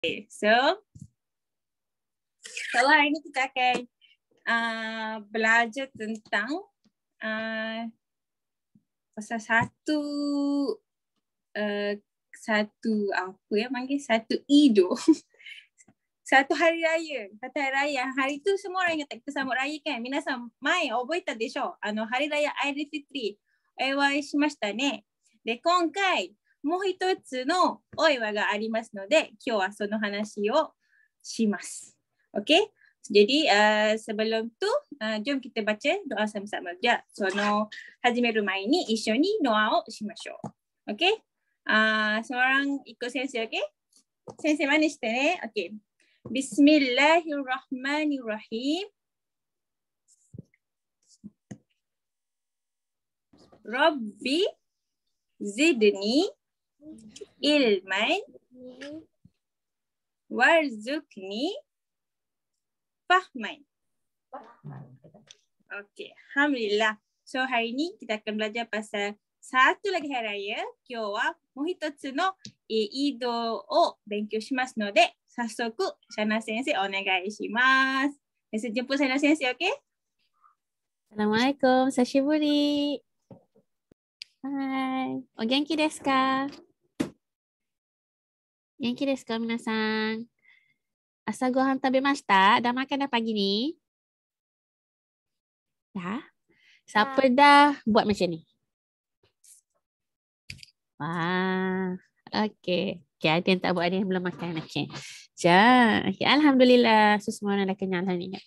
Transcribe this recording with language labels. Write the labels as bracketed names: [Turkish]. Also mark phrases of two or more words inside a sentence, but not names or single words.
[Malay] So hari ini kita akan belajar tentang pasal satu Ido. Satu hari raya. Hari itu semua orang ingat kita sambut raya kan? [Japanese] Minasan, まい覚えたでしょ? [Malay] Hari raya Aidilfitri. [Japanese] お祝いしましたね。で、今回、もう一つのお祝いがありますので、今日はその話をします. [English] Okay? [Malay] Jadi sebelum tu, jom kita baca doa sama-sama. [Japanese] じゃ、その始める前に一緒にdoaをしましょう. [Malay] Okay? Semua orang ikut sensei, okay? [Japanese] 先生まねしてね? Okay. [Arabic] بسم الله الرحمن الرحيم. رب زدني علما وارزقني فهما. [English] Okay, alhamdulillah. [Malay] So hari ni kita akan belajar pasal satu lagi hari raya. [Japanese] 今日はもう一つのIdoを勉強しますので、早速Shana先生お願いします. [Malay] Sensei jemput Shana sensei, okay? Assalamualaikum, [Japanese] sashiburi. はい。お元気ですか? 元気ですか皆さん? 朝ご飯食べました? [Malay] Dah makan dah pagi ni? Dah? Siapa dah buat macam ni? Wah, okey. Okey, ada yang tak buat, ada yang belum makan. Okey. Okay. Alhamdulillah. So, semua orang dah kenyal hari ni.